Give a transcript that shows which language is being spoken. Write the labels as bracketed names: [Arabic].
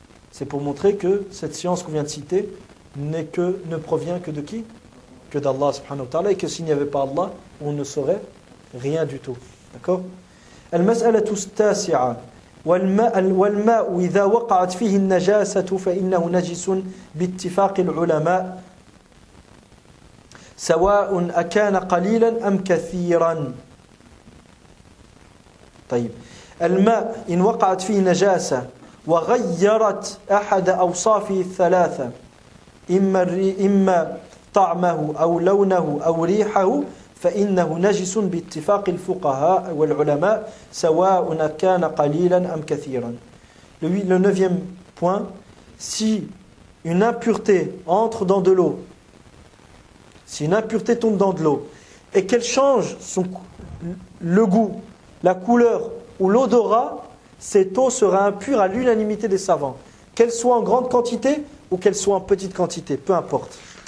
[French] C'est pour montrer que cette science qu'on vient de citer ne provient que de qui? Que d'Allah subhanahu wa ta'ala, et que s'il n'y avait pas Allah, on ne saurait rien du tout. D'accord? [Arabic] المسألة التاسعة والماء إذا وقعت فيه النجاسة فإنه نجس باتفاق العلماء سواء أكان قليلا أم كثيرا. طيب. الماء إن وقعت فيه نجاسة وغيرت أحد أوصافه الثلاثة إما طعمه أو لونه أو ريحه فإنه نجس باتفاق الفقهاء والعلماء سواء كان قليلا أم كثيرا. [French] Le neuvième point, si une impureté entre dans de l'eau, si une impureté tombe dans de l'eau et qu'elle change le goût, la couleur ou l'odorat, cette eau sera impure à l'unanimité des savants, qu'elle soit en grande quantité ou qu'elle soit en petite quantité, peu importe.